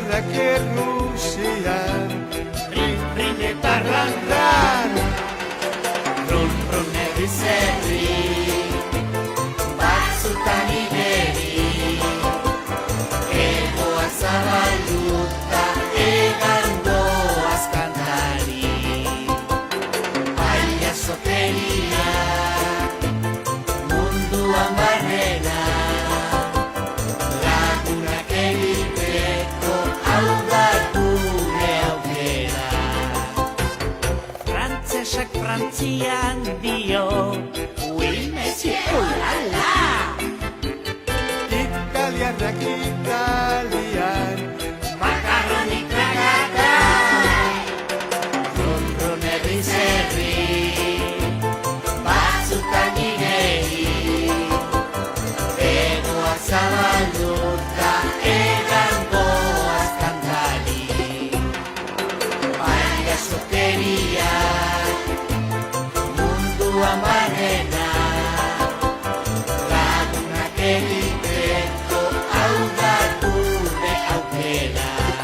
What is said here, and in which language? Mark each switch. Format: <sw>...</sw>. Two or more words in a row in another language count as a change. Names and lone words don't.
<eu>Errusian, rin, rin eta ran, ran. Run, run, herriz herri, batzutan iberi, egoa zabalduta, egan doaz kantari. Paiazoteria, munduan barrena, lagunak egiteko hau da gure aukera. Frantsesak Frantzian dio,</eu> <fr>oui, monsieur, ulala!</fr> <eu>Italianak Italian, Macaroni kragata! run, run, herriz herri, batzutan igeri, egoak zabalduta, egan goaz kantari. Paiazoteria, munduan barrena, lagunak egiteko hau da gure aukera.</eu>